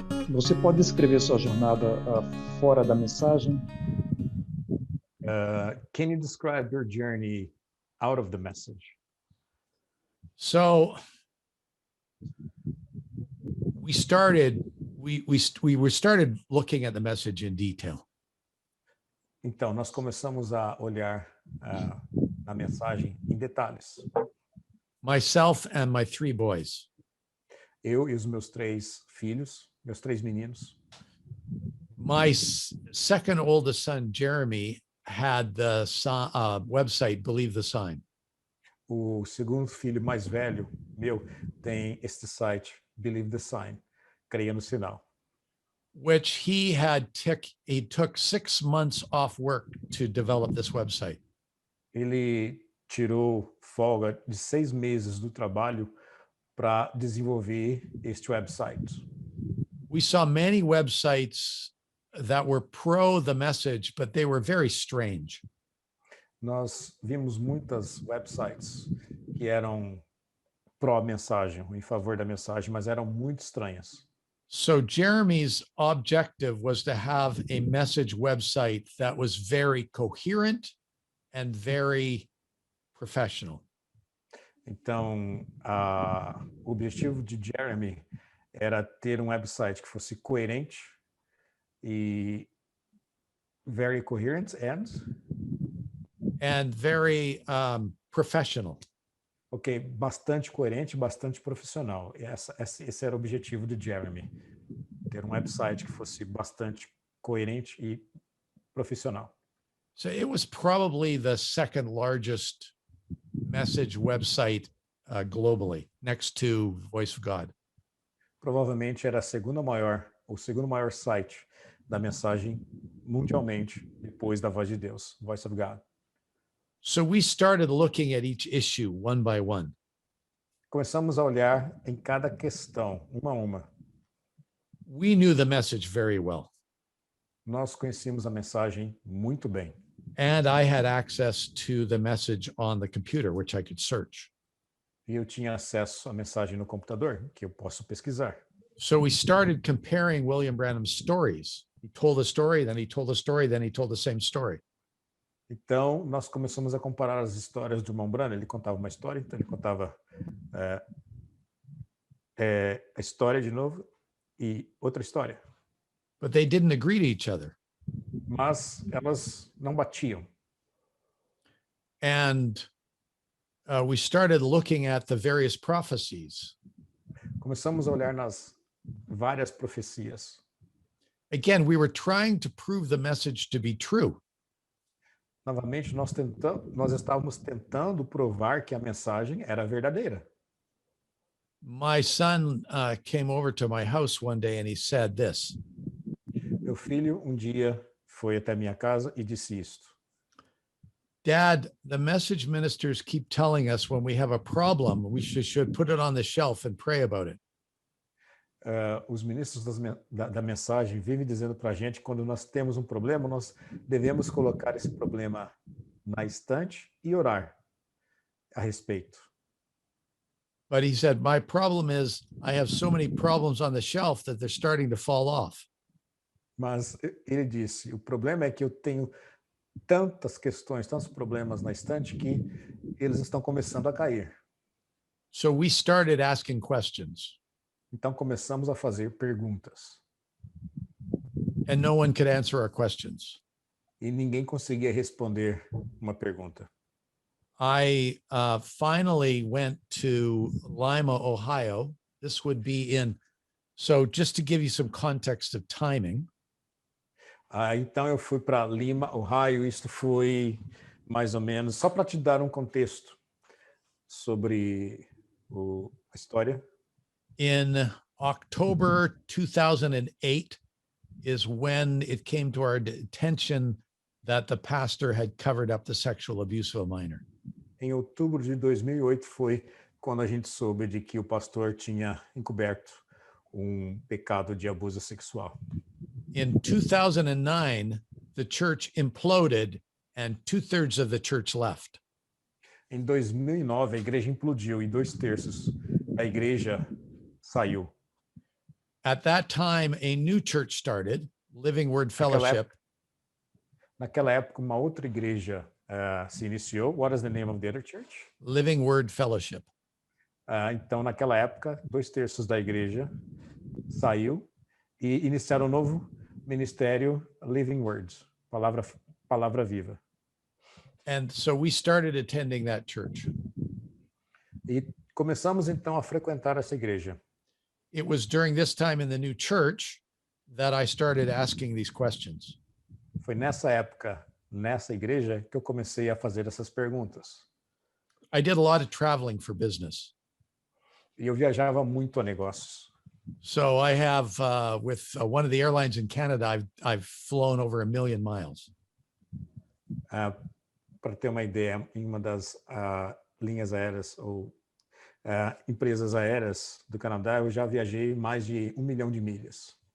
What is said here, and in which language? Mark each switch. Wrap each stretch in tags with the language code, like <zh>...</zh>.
<pt>Você pode descrever sua jornada fora da mensagem?</pt> <en>Can you describe your journey out of the message? So we started looking at the message in detail.</en> <pt>Então, nós começamos a olhar a mensagem em detalhes.</pt> <en>Myself and my 3 boys.</en> <pt>Eu e os meus 3 filhos, meus 3 meninos.</pt> <en>My second oldest son, Jeremy, had the website Believe the Sign.</en> <pt>O segundo filho mais velho, meu, tem este site, Believe the Sign, creia no sinal.</pt> <en>Which he took 6 months off work to develop this website.</en> <pt>Ele tirou folga de 6 meses do trabalho para desenvolver este website.</pt> <en>We saw many websites that were pro the message, but they were very strange.</en> <pt>Nós vimos muitas websites que eram pró-mensagem, em favor da mensagem, mas eram muito estranhas.</pt> <en>So Jeremy's objective was to have a message website that was very coherent and very professional.</en> <pt>Então, o objetivo de Jeremy era ter um website que fosse coerente e</pt> <en>very coherent and very professional.</en> <pt>Ok, bastante coerente, bastante profissional. Esse era o objetivo de Jeremy, ter um website que fosse bastante coerente e profissional.</pt> <en>So it was probably the second largest message website globally, next to Voice of God.</en> <pt>Provavelmente era o segundo maior site da mensagem mundialmente, depois da Voz de Deus, Voice of God.</pt> <en>So we started looking at each issue one by one.</en> <pt>Começamos a olhar em cada questão, uma a uma.</pt> <en>We knew the message very well.</en> <pt>Nós conhecíamos a mensagem muito bem.</pt> <en>And I had access to the message on the computer, which I could search.</en> <pt>E eu tinha acesso à mensagem no computador, que eu posso pesquisar.</pt> <en>So we started comparing William Branham's stories. He told a story, then he told a story, then he told the same story.</en> <pt>Então, nós começamos a comparar as histórias do irmão Branham. Ele contava uma história, então ele contava a história de novo e outra história.</pt> <en>But they didn't agree to each other.</en> <pt>Mas elas não batiam.</pt> <en>And we started looking at the various prophecies.</en> <pt>Começamos a olhar nas várias profecias.</pt> <en>Again, we were trying to prove the message to be true.</en> <pt>Novamente, nós estávamos tentando provar que a mensagem era verdadeira.</pt> <en>My son came over to my house one day and he said this.</en> <pt>Meu filho dia foi até minha casa e disse isto.</pt> <en>Dad, the message ministers keep telling us when we have a problem, we should put it on the shelf and pray about it.</en> <pt>Os ministros da mensagem vivem dizendo para a gente que quando nós temos um problema, nós devemos colocar esse problema na estante e orar a respeito.</pt> <en>But he said, my problem is I have so many problems on the shelf that they're starting to fall off.</en> <pt>Mas ele disse, o problema é que eu tenho tantas questões, tantos problemas na estante que eles estão começando a cair.</pt> <en>So we started asking questions.</en> <pt>Então começamos a fazer perguntas.</pt> <en>And no one could answer our questions.</en> <pt>E ninguém conseguia responder uma pergunta.</pt> <en>I finally went to Lima, Ohio. This would be so just to give you some context of timing.</en> <pt>Então eu fui para Lima, Ohio. Isto foi mais ou menos, só para te dar um contexto sobre a história.</pt> <en>In October 2008 is when it came to our attention that the pastor had covered up the sexual abuse of a minor.</en> <pt>Em outubro de 2008 foi quando a gente soube de que o pastor tinha encoberto pecado de abuso sexual.</pt> <en>In 2009, the church imploded and 2/3 of the church left.</en> <pt>Em 2009, a igreja implodiu e 2/3 da igreja saiu.</pt> <en>At that time, a new church started, Living Word</en> <pt>Naquela</pt> <en>Fellowship.</en> <pt>Naquela época, uma outra igreja se iniciou.</pt> <en>What is the name of the other church? Living Word Fellowship.</en> <pt>Então, naquela época, 2/3 da igreja saiu e iniciaram um novo ministério, Living Words, palavra viva.</pt> <en>And so we started attending that church.</en> <pt>E começamos então a frequentar essa igreja.</pt> <en>It was during this time in the new church that I started asking these questions.</en> <pt>Foi nessa época, nessa igreja, que eu comecei a fazer essas perguntas.</pt> <en>I did a lot of traveling for business.</en> <pt>E eu viajava muito a negócios.</pt> <en>So I have, with one of the airlines in Canada, I've flown over 1 million miles.</en> <pt>Para ter uma ideia, em uma das linhas aéreas ou empresas aéreas do Canadá, eu já viajei mais de 1 milhão de milhas.</pt>